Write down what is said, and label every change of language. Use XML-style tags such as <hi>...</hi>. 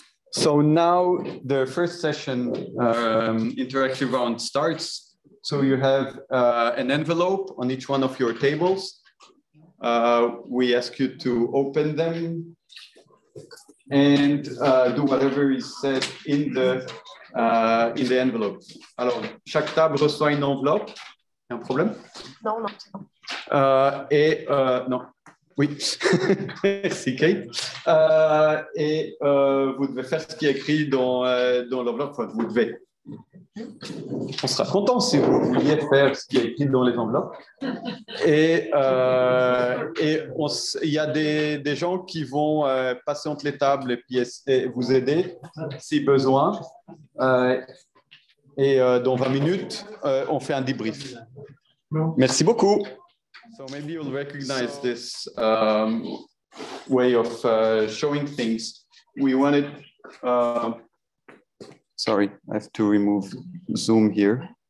<en>So now the first session, interactive round starts. So you have an envelope on each one of your tables. We ask you to open them and do whatever is said in the envelope.</en> <fr>Alors, chaque table reçoit une enveloppe. Il y a un problème? Non, non. Non. Oui. Merci, Kate. Et vous devez faire ce qui est écrit dans l'enveloppe. Enfin, vous devez. On sera content si vous vouliez faire ce qui est écrit dans les enveloppes. Et il y a des gens qui vont passer entre les tables et puis vous aider si besoin. Et dans 20 minutes, on fait un débrief. Merci beaucoup.</fr> <en>So maybe you'll recognize this way of showing things. We wanted... Sorry, I have to remove Zoom here.</en>